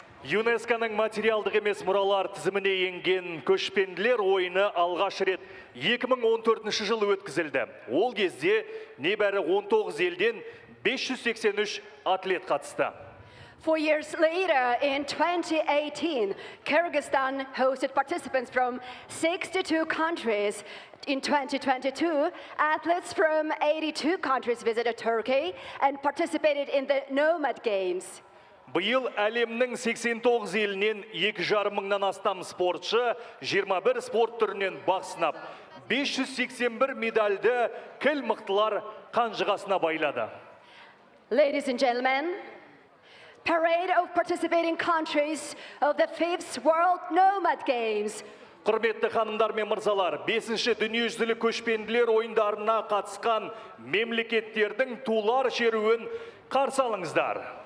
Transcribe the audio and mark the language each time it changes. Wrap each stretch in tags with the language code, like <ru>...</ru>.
<kk>ЮНЕСКО-ның материалдық емес мұралар тізіміне енген көшпенділер ойыны алғаш рет 2014 жылы өткізілді. Ол кезде небәрі 19 елден 583 атлет қатысты.</kk> <en>4 years later, in 2018, Kyrgyzstan hosted participants from 62 countries. In 2022, athletes from 82 countries visited Turkey and participated in the Nomad Games.</en> <kk>Бұйыл әлемнің 89 елінен 2,5 мыңнан астам спортшы 21 спорт түрінен бақ сынап, 581 медальді кіл мықтылар қанжығасына байлады.</kk> <en>Ladies and gentlemen, parade of participating countries of the 5th World Nomad Games.</en> <kk>Құрметті ханымдар мен мырзалар, 5-ші дүниежүзілік көшпенділер ойындарына қатысқан мемлекеттердің тулар шеруін қарсы алыңыздар.</kk>